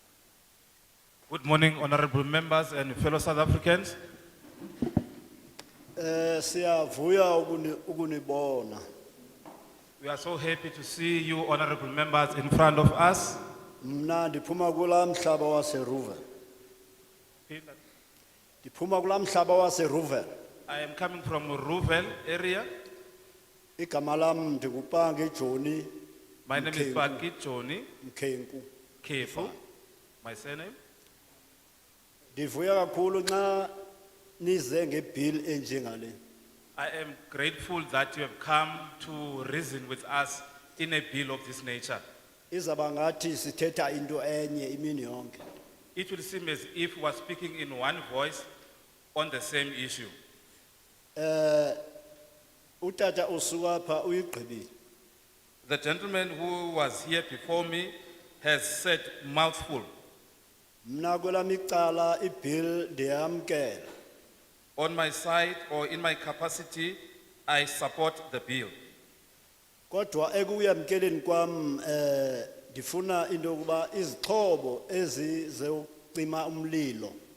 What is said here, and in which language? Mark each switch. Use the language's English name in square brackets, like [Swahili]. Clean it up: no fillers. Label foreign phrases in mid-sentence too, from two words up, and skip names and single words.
[English] Good morning, honorable members and fellow South Africans. [Xhosa] Siyavuya ukunibona. [English] We are so happy to see you, honorable members, in front of us. [Xhosa] Mna ndiphuma kula mhlaba waseRuvel. Ndiphuma kula mhlaba waseRuvel. [English] I am coming from Ruvel area. [Xhosa] Igama lam ndikupange Joni. [English] My name is Paki Joni Mkhenku. Kefu, my surname. [Xhosa] Ndivuya kakhulu nxa nize ngebill enjengale. [English] I am grateful that you have come to reason with us in a bill of this nature. [Xhosa] Izaba ngathi sithetha into enye imini yonke. [English] It will seem as if we are speaking in one voice on the same issue. [Xhosa] Utata usuka pha uyigqibile. [English] The gentleman who was here before me has said mouthful. [Xhosa] Mna kwelami icala ibill ndiyamkela. [English] On my side or in my capacity, I support the bill. [Xhosa] Kodwa ekuyamkeleni kwam ndifuna into yokuba izixhobo ezizeucima umlilo.